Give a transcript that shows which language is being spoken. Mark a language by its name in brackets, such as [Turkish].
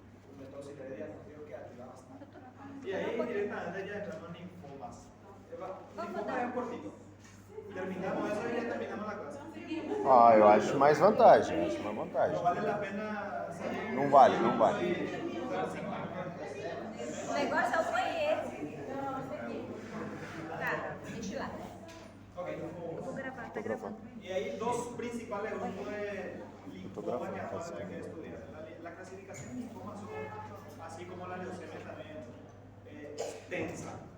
[Spanish] Un método de diagnóstico que ayuda bastante. Y ahí directamente ya entramos en linfomas. Linfoma es cortito. Terminamos eso y ya terminamos la clase. [Portuguese] Ah, eu acho mais vantagem, acho uma vantagem. [Spanish] No vale la pena salir. [Portuguese] Não vale, não vale. O negócio foi esse. Tá, deixa lá. Ok. Eu vou gravar, tá gravando. [Spanish] Y hay dos principales grupos de linfoma que vamos a tener que estudiar. La clasificación de linfomas son, así como la leucemia también, extensa.